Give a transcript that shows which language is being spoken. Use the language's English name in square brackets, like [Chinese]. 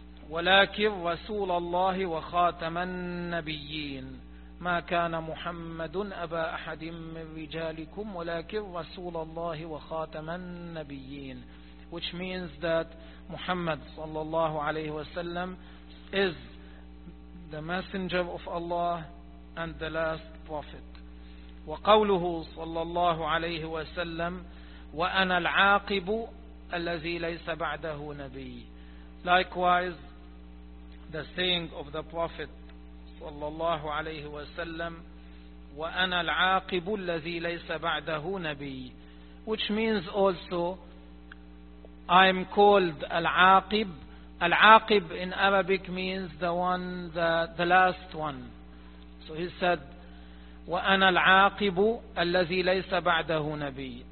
[Arabic] ولكن رسول الله وخاتم النبيين [English] ما كان محمد أبا أحد من رجالكم ولكن رسول الله وخاتم النبيين, which means that Muhammad [Arabic] sallallahu alayhi wa sallam [English] is the messenger of Allah and the last prophet. [Arabic] وقوله صلى الله عليه وسلم وأنا العاقب الذي ليس بعده نبي. [English] Likewise, the saying of the prophet [Arabic] صلى الله عليه وسلم وأنا العاقب الذي ليس بعده نبي, [English] which means also I am called العاقب. العاقب in Arabic means the last one. So he said, [Arabic] وأنا العاقب الذي ليس بعده نبي.